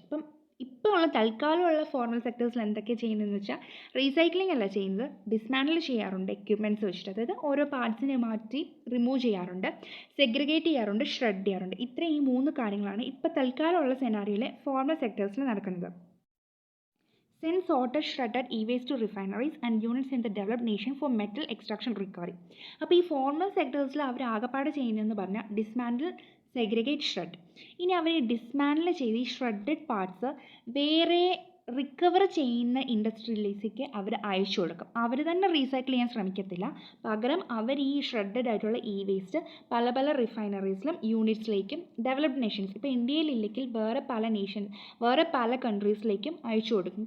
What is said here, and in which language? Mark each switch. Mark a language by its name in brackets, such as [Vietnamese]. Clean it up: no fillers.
[Malayalam] ഇപ്പം ഇപ്പോൾ ഉള്ള തൽക്കാലമുള്ള ഫോർമൽ സെക്ടേഴ്സിൽ എന്തൊക്കെ ചെയ്യുന്നതെന്ന് വെച്ചാൽ റീസൈക്ലിംഗ് അല്ല ചെയ്യുന്നത്, ഡിസ്മാൻഡിൽ ചെയ്യാറുണ്ട് എക്യുപ്മെൻറ്റ്സ് വെച്ചിട്ട്. അതായത് ഓരോ പാർട്സിനെ മാറ്റി റിമൂവ് ചെയ്യാറുണ്ട്, സെഗ്രിഗേറ്റ് ചെയ്യാറുണ്ട്, ഷ്രെഡ് ചെയ്യാറുണ്ട്. ഈ 3 കാര്യങ്ങളാണ് ഇപ്പോൾ തൽക്കാലമുള്ള സെനാരിയോയിലെ ഫോർമൽ സെക്ടേഴ്സിൽ നടക്കുന്നത്. [English] Send sorted shredded e-waste to refineries and units in the developed nation for metal extraction recovery. [Malayalam] അപ്പോൾ ഈ ഫോർമൽ സെക്ടേഴ്സിൽ അവർ ആകെപ്പാട് ചെയ്യുന്നതെന്ന് പറഞ്ഞാൽ ഡിസ്മാൻഡിൽ, സെഗ്രിഗേറ്റ്, ഷ്രെഡ്. ഇനി അവർ ഡിസ്മാൻഡിൽ ചെയ്ത് ഈ ഷ്രെഡഡ് പാർട്സ് വേറെ റിക്കവർ ചെയ്യുന്ന ഇൻഡസ്ട്രിയിലേക്ക് അവർ അയച്ചു കൊടുക്കും. അവർ തന്നെ റീസൈക്കിൾ ചെയ്യാൻ ശ്രമിക്കത്തില്ല. പകരം അവർ ഈ ഷ്രെഡഡ് ആയിട്ടുള്ള വേസ്റ്റ് പല പല റിഫൈനറീസിലും യൂണിറ്റ്സിലേക്കും ഡെവലപ്ഡ് നേഷൻസ്, ഇപ്പോൾ ഇന്ത്യയിലില്ലെങ്കിൽ വേറെ പല കൺട്രീസിലേക്കും അയച്ചു കൊടുക്കും.